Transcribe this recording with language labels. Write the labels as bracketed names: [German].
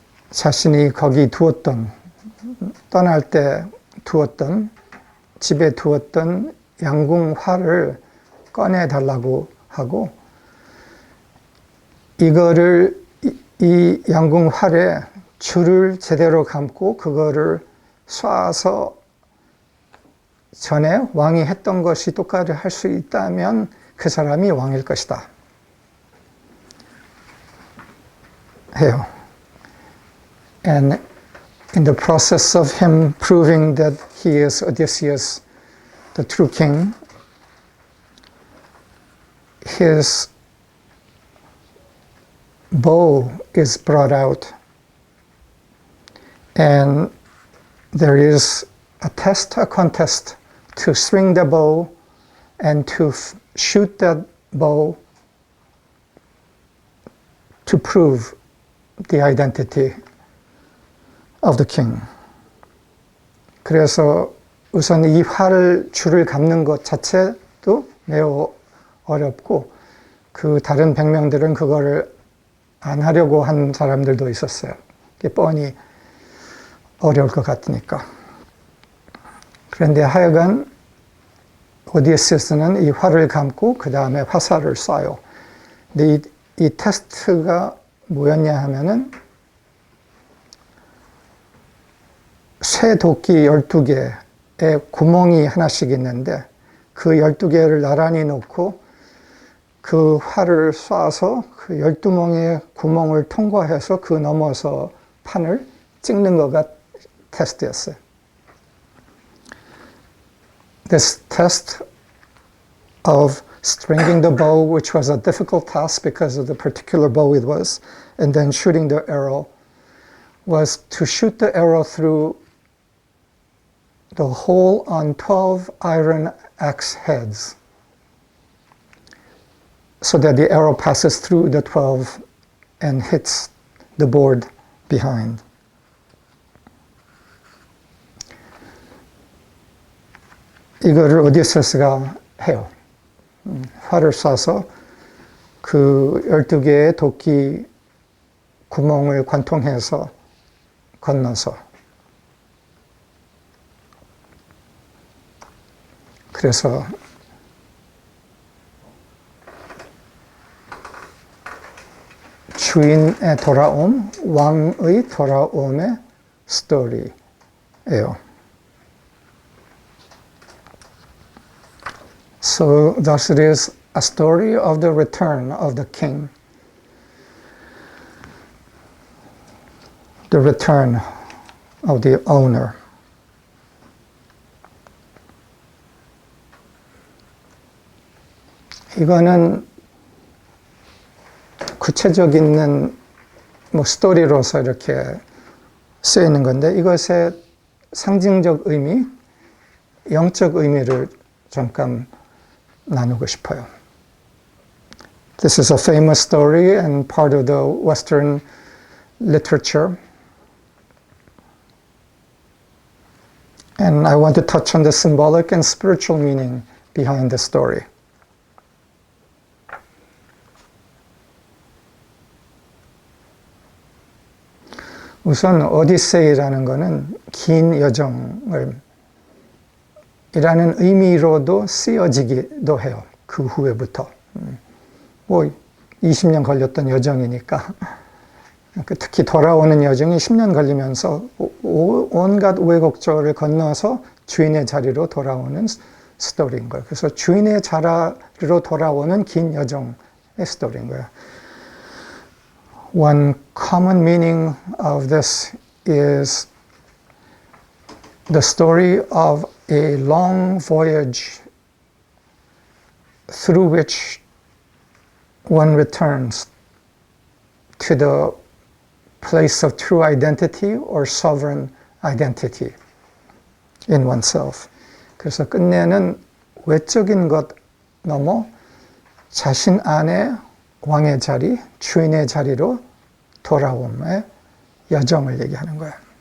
[Korean] 자신이 거기 떠날 때 두었던, 집에 두었던 양궁 활을 꺼내달라고 하고, 이거를, 이 양궁 활에 줄을 제대로 감고 그거를 쏴서 전에 왕이 했던 것이 똑같이 할 수 있다면 그 사람이 왕일 것이다. 해요. [English] And in the process of him proving that he is Odysseus, the true king, his bow is brought out, and there is a contest to swing the bow and to shoot that bow to prove the identity of the king. [Korean] 그래서 우선 이 줄을 감는 것 자체도 매우 어렵고, 그 다른 백명들은 그거를 안 하려고 한 사람들도 있었어요. 이게 뻔히 어려울 것 같으니까. 그런데 하여간 오디세스는 이 활을 감고 그 다음에 화살을 쏴요. 근데 이 테스트가 뭐였냐 하면은 쇠 도끼 12개에 구멍이 하나씩 있는데, 그 12개를 나란히 놓고 그 활을 쏴서 그 12명의 구멍을 통과해서 그 넘어서 판을 찍는 거가 테스트였어요. [English] This test of stringing the bow, which was a difficult task because of the particular bow it was, and then shooting the arrow, was to shoot the arrow through the hole on 12 iron axe heads, so that the arrow passes through the 12 and hits the board behind. [Korean] 이거를 오디세스가 해요. 활을 쏴서 그 12개의 도끼 구멍을 관통해서 건너서, 그래서 주인의 돌아옴, 왕의 돌아옴의 스토리예요. [English] So thus it is a story of the return of the king, the return of the owner. [Korean] 이거는 구체적인 스토리로서 이렇게 쓰여 있는 건데, 이것의 상징적 의미, 영적 의미를 잠깐 나누고 싶어요. [English] This is a famous story and part of the Western literature. And I want to touch on the symbolic and spiritual meaning behind the story. [Korean] 우선 오디세이라는 것은 긴 여정을 이라는 의미로도 쓰여지기도 해요. 그 후에부터. 20년 걸렸던 여정이니까. 특히 돌아오는 여정이 10년 걸리면서 온갖 우여곡절을 건너서 주인의 자리로 돌아오는 스토리인 거예요. 그래서 주인의 자리로 돌아오는 긴 여정의 스토리인 거예요. [English] One common meaning of this is the story of a long voyage through which one returns to the place of true identity or sovereign identity. in oneself. [Korean] 그래서 끝내는 외적인 것 넘어 자신 안에 왕의 자리, 주인의 자리로 돌아옴의 여정을 얘기하는 거예요.